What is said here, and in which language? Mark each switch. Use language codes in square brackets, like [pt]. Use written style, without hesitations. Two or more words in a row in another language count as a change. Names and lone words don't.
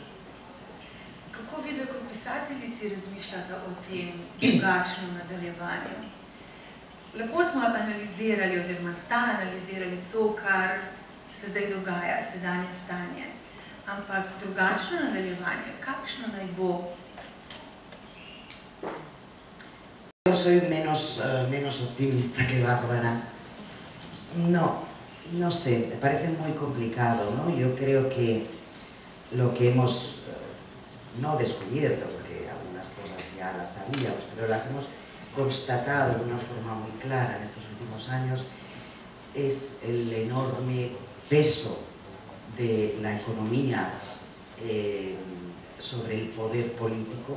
[sl] Kako vidve kot pisateljici razmišljate o tem drugačnem nadaljevanju? Lepo smo analizirali, oziroma sta analizirali to, kar se zdaj dogaja, sedanje stanje. Ampak drugačno nadaljevanje, kakšno naj bo? [es] Yo soy menos optimista que Bárbara. No sé, me parece muy complicado, ¿no? Yo creo que lo que hemos no descubierto, porque algunas cosas ya las sabíamos, pero las hemos constatado de una forma muy clara en estos últimos años, es el enorme peso de la economía sobre el poder político.